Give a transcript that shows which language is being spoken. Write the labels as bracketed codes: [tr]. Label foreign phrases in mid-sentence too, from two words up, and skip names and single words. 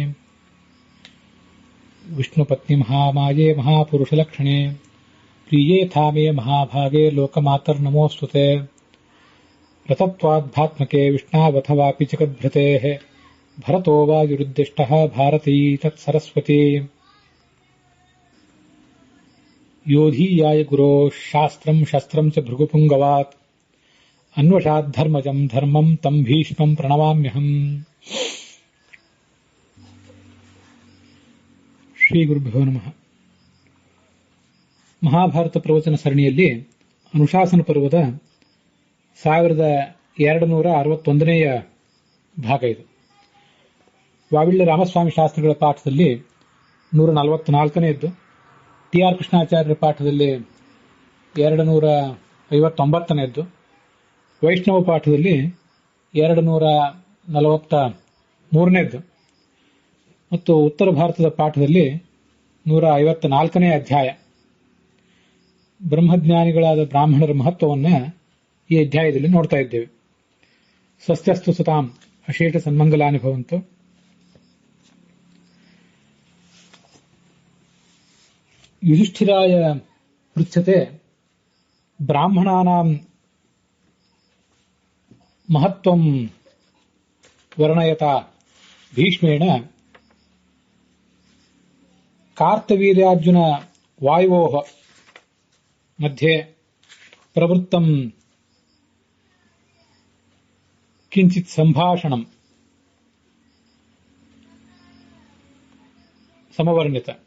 [sa] ವಿಷ್ಣುಪತ್ನಿ ಮಹಾಮಾಯೆ ಮಹಾಪುರುಷಲಕ್ಷಣೆ ಪ್ರಿಯೇ ಥಾಮೇ ಮಹಾಭಾಗೆ ಲೋಕಮಾತರ್ನಮೋಸ್ತುತೆ ರತತ್ವಾಧ್ಯಾತ್ಮಕೆ ವಿಷ್ಣಾವಥವಾಪಿ ಜಗದ್ಭೃತೇಃ ಭರತೋ ವಾಯುರುದ್ದಿಷ್ಟಃ ಭಾರತೀ ತತ್ಸರಸ್ವತಿ ಯೋಧೀಯಾಯ ಗುರೋ ಶಾಸ್ತ್ರಂ ಶಸ್ತ್ರಂ ಚ ಭೃಗುಪುಂಗವಾತ್ ಅನ್ವಷಾದ್ಧರ್ಮಜಂ ಧರ್ಮಂ ತಂ ಭೀಷ್ಮಂ ಪ್ರಣಮಾಮ್ಯಹಂ. ಶ್ರೀ ಗುರುಭ್ಯೋ ನಮಃ. [kn] ಮಹಾಭಾರತ ಪ್ರವಚನ ಸರಣಿಯಲ್ಲಿ ಅನುಶಾಸನ ಪರ್ವದ 1261ನೇಯ ಭಾಗ ಇದು. ವಾವಿಳ್ಳ ರಾಮಸ್ವಾಮಿ ಶಾಸ್ತ್ರಿಗಳ ಪಾಠದಲ್ಲಿ 144ನೇದ್ದು, ಟಿ ಆರ್ ಕೃಷ್ಣಾಚಾರ್ಯರ ಪಾಠದಲ್ಲಿ 259ನೇದ್ದು, ವೈಷ್ಣವ ಪಾಠದಲ್ಲಿ 243ನೇದ್ದು ಮತ್ತು ಉತ್ತರ ಭಾರತದ ಪಾಠದಲ್ಲಿ 154ನೇ ಅಧ್ಯಾಯ. ಬ್ರಹ್ಮಜ್ಞಾನಿಗಳಾದ ಬ್ರಾಹ್ಮಣರ ಮಹತ್ವವನ್ನು ಈ ಅಧ್ಯಾಯದಲ್ಲಿ ನೋಡ್ತಾ ಇದ್ದೇವೆ. [sa] ಸ್ವಸ್ತ್ಯಸ್ತು ಸತಾಂ ಅಶೇಷ ಸನ್ಮಂಗಲಾನಿ ಭವಂತು. ಯುಧಿಷ್ಠಿರಾಯ ಪೃಚ್ಛತೆ ಬ್ರಾಹ್ಮಣಾನಾಂ ಮಹತ್ವಂ ವರ್ಣಯತ ಭೀಷ್ಮೇಣ ಕಾರ್ತವೀರ್ಯಾರ್ಜುನ ವಾಯುವೋಃ ಮಧ್ಯೆ ಪ್ರವೃತ್ತಂ ಕಿಂಚಿತ್ ಸಂಭಾಷಣಂ ಸಮವರ್ಣಿತ.